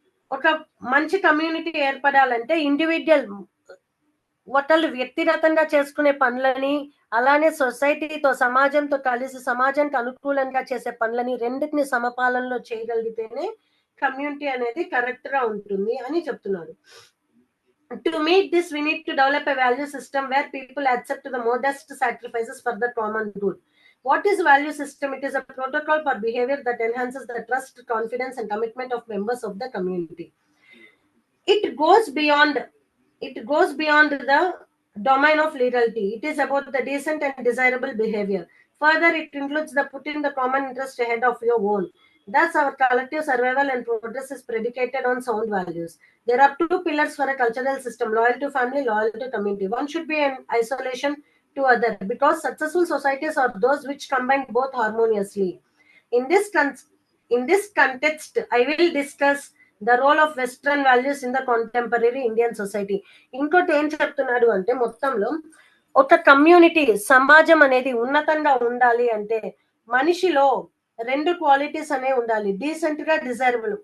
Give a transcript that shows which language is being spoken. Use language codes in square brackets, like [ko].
[te] ఒక మంచి community ఏర్పడాలంటే individual ఒకళ్ళు వ్యక్తిగతంగా చేసుకునే పనులని, అలానే సొసైటీతో, సమాజంతో కలిసి సమాజానికి అనుకూలంగా చేసే పనులని రెండింటిని సమపాలనలో చేయగలిగితేనే కమ్యూనిటీ అనేది కరెక్ట్ గా ఉంటుంది అని చెప్తున్నారు. [en] To meet this, we need to develop a value system where people accept the modest sacrifices for the common good. What is value system? It is a protocol for behavior that enhances the trust, confidence, and commitment of members of the community. It goes beyond the domain of legality. It is about the decent and desirable behavior. Further, it includes the putting the common interest ahead of your own. Thus, our collective survival and progress is predicated on sound values. There are 2 pillars for a cultural system: loyal to family, loyal to community. One should be in isolation to other, because successful societies are those which combine both harmoniously. In this context, I will discuss the role of western values in the contemporary Indian society. [te] ఇంకోటి ఏం చెప్తున్నాడు అంటే, మొత్తంలో ఒక community, సమాజం అనేది ఉన్నతంగా ఉండాలి అంటే మనిషిలో 2 క్వాలిటీస్ అనేవి ఉండాలి: డీసెంట్ గా, డిజైరబుల్.